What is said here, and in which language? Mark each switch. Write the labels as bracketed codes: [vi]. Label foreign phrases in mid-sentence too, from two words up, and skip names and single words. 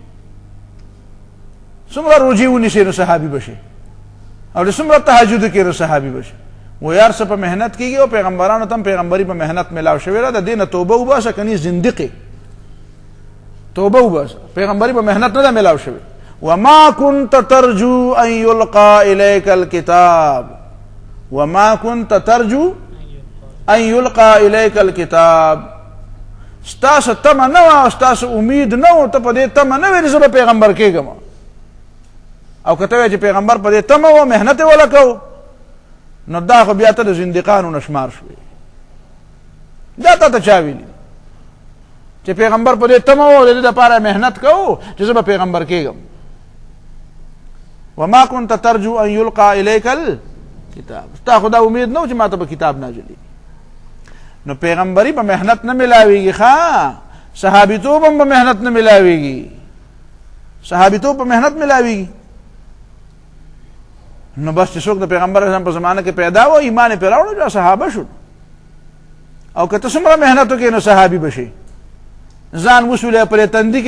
[ps] څومره روجې ونیسې نو صحابي به شي او د څومره تهجد کې نو صحابي به شي وایي هر څه په محنت کېږي او پیغمبرانو ته هم پیغمبري په محنت میلاو شوې ده د دې نه توبه وباسه کني زندقې توبه وباسه پیغمبري په محنت نه ده میلاو شوې [ar] وما كنت ترجو ان يلقى اليك الكتاب وما كنت ترجو ان يلقى اليك [ps] الكتاب ستاسو تمه نه وه او ستاسو امید نه و ته په دې تمه نه وې چې زه به پیغمبر کېږم او که ته وایې چې پیغمبر په دې تمه و محنت یې ولګوو نو دا خو بیا ته د زندقانو نه شمار شوې دا تا ته چا ویلي چې پیغمبر په دې تمه و د دې دپاره محنت کوو چې زه به پیغمبر کېږم [ar] وما كنت ترجو ان يلقى اليك الكتاب [ps] ستا خو دا امید نه و چې ما ته به کتاب نازلېږي نو پیغمبري په محنت نه ملاویږي ښه صحابیتوب هم په محنت نه ملاویږي صحابیتوب په محنت ملاویږي نو بس چې څوک د پیغمبر اسلام په زمانه کې پیدا و ایمان یې پرې راوړو بیا صحابه شو او که ته څومره محنت وکړې نو صحابي به شي ځان وسولې پرې تندي